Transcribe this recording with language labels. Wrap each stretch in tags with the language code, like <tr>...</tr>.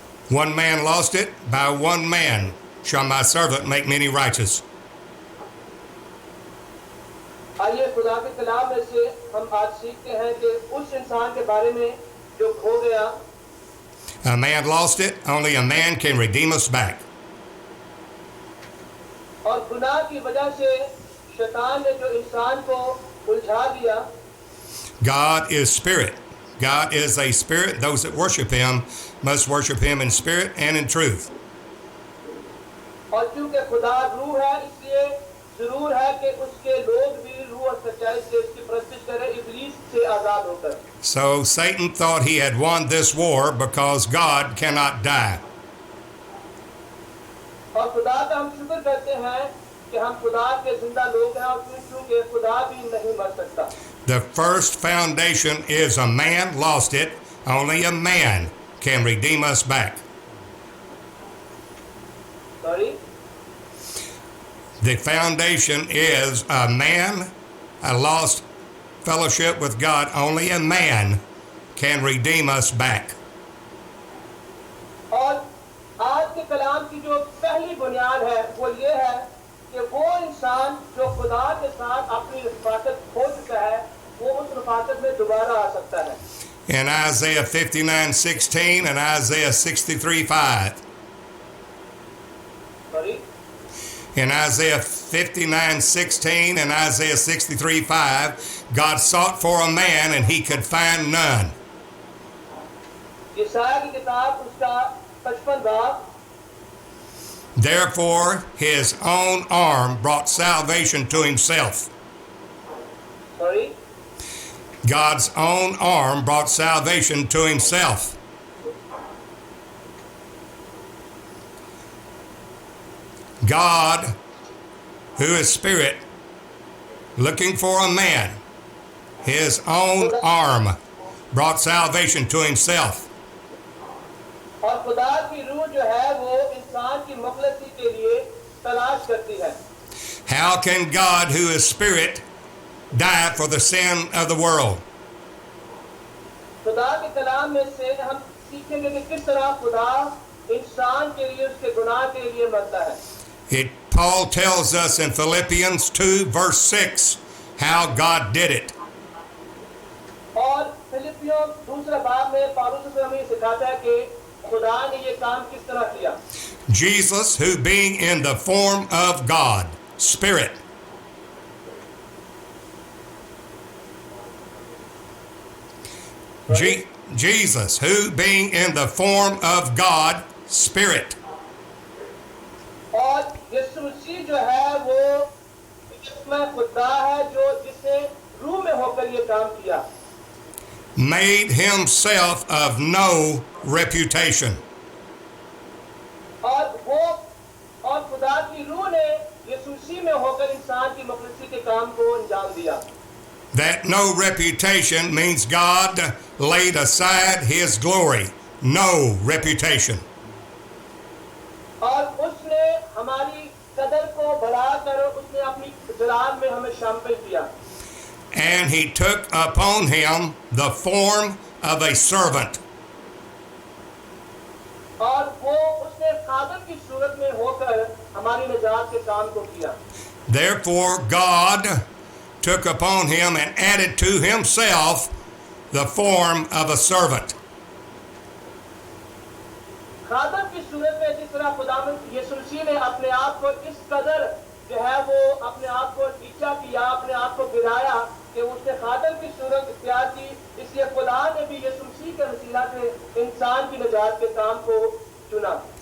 <en>One man lost it, by one man shall my servant make many righteous.</en> <hi>आइए खुदा के कलाम में से हम आज सीखते हैं कि उस इंसान के बारे में जो खो गया.</hi> <en>A man lost it, only a man can redeem us back.</en> <hi>और गुनाह की वजह से शैतान ने जो इंसान को उलझा दिया.</hi> <en>God is spirit. God is a spirit. Those that worship Him must worship Him in spirit and in truth.</en> <hi>और क्योंकि खुदा रूह है, इसलिए जरूर है कि उसके लोग भी रूह और सच्चाई से उसकी प्रस्तुत करें इब्लीस से आजाद होकर.</hi> <en>So Satan thought he had won this war because God cannot die.</en> <hi>और खुदा का हम शुक्र करते हैं कि हम खुदा के जिंदा लोग हैं और क्योंकि खुदा भी नहीं मर सकता।</hi> <en>The first foundation is a man lost it. Only a man can redeem us back. Sorry? The foundation is a man, a lost fellowship with God. Only a man can redeem us back.</en> <hi>और आज के कलाम की जो पहली बुनियाद है वो ये है कि वो इंसान जो खुदा के साथ अपनी रफाकत खो चुका है वो उस रफाकत में दोबारा आ सकता है।</hi> <en>In Isaiah 59:16 and Isaiah 63:5. Sorry? In Isaiah 59:16 and Isaiah 63:5, God sought for a man and he could find none.</en> <hi>यशायाह की किताब उसका 55 बाब।</hi> <en>Therefore, his own arm brought salvation to himself. Sorry? God's own arm brought salvation to himself. God, who is spirit, looking for a man, his own arm brought salvation to himself.</en> <hi>और खुदा की रूह जो है वो इंसान की मुखलसी के लिए तलाश करती है।</hi> <en>How can God, who is spirit, die for the sin of the world?</en> <hi>खुदा के कलाम में से हम सीखेंगे कि किस तरह खुदा इंसान के लिए उसके गुनाह के लिए मरता है।</hi> <en>Paul tells us in Philippians 2:6 how God did it.</en> <hi>और फिलिपियों दूसरा बाब में पौलुस हमें सिखाता है कि खुदा ने ये काम किस तरह किया।</hi> <en>Jesus, who being in the form of God, spirit. Jesus, who being in the form of God, spirit.</en> <hi>और यीशु मसीह जो है वो इसमें खुदा है जो जिसने रूह में होकर ये काम किया।</hi> <en>Made himself of no reputation.</en> <hi>और वो और खुदा की रूह ने यीशु मसीह में होकर इंसान की मुखलसी के काम को अंजाम दिया।</hi> <en>That no reputation means God laid aside his glory. No reputation.</en> <hi>और उसने हमारी कदर को बढ़ाकर उसने अपनी जलाल में हमें शामिल किया।</hi> <en>And he took upon him the form of a servant.</en> <hi>और वो उसने खादम की सूरत में होकर हमारी निजात के काम को किया।</hi> <en>Therefore God took upon him and added to himself the form of a servant.</en> <hi>खादम की सूरत में जिस तरह खुदावंद यीशु मसीह ने अपने आप को इस कदर जो है वो अपने आप को नीचा किया, अपने आप को गिराया कि उसने खादम की सूरत इख्तियार की, इसलिए खुदा ने भी यीशु मसीह के वसीला से इंसान की निजात के काम को चुना।</hi>